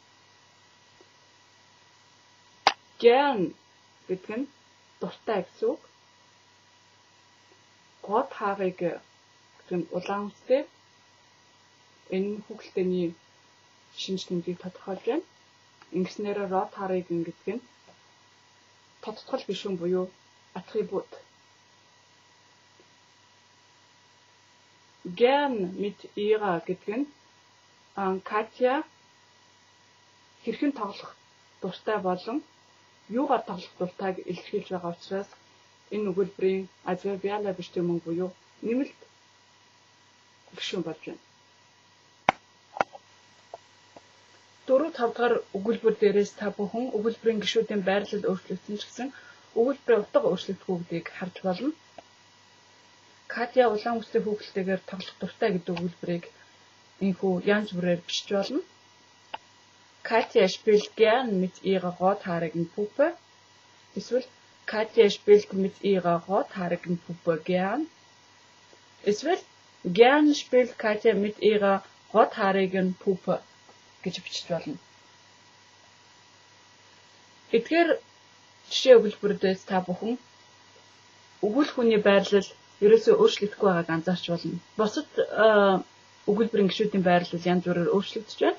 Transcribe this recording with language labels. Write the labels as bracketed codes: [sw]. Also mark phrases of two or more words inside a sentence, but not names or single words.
[mn] Gern гэдэг нь дуртай гэсэн үг. Rothaarige гэдэг нь улаан үстэй. Энэ хүүхэлтэйний шинж тэмдгийг тодорхойлж байна. Ингэснээр Rothaarige гэдэг нь тодтгол гишүүн буюу attribut. [de] Gern mit ihrer [mn] гэдэг нь Katja хэрхэн тоглох дуртай болон юугаар тоглох дуртайг илэрхийлж байгаа учраас энэ өгүүлбэрийн [de] adverbiale Bestimmung [mn] буюу нэмэлт гишүүн болж байна. 4-5 дахь өгүүлбэр дээрээс та бүхэн өгүүлбэрийн гишүүдийн байрлал өөрчлөгдсөн ч гэсэн өгүүлбэрийн утга өөрчлөгдөхгүйг харж болно. Katja улаан үстэй хүүхэлтэйгээр тоглох дуртай гэдэг өгүүлбэрийг энэхүү янз бүрээр бичиж болно. [de] Katja spielt gern mit ihrer rothaarigen Puppe. Эсвэл Katja spielt mit ihrer rothaarigen Puppe gern. Эсвэл gern spielt Katja mit ihrer rothaarigen Puppe [mn] гэж бичиж болно. Эдгээр жишээ өгүүлбэрүүдээс та бүхэн өгүүлэх хүний байрлал ерөөсөө өөрчлөгдөхгүй байгааг анзаарч болно. Бусад өгүүлбэрийн гишүүдийн байрлал янз бүрээр өөрчлөгдөж байна.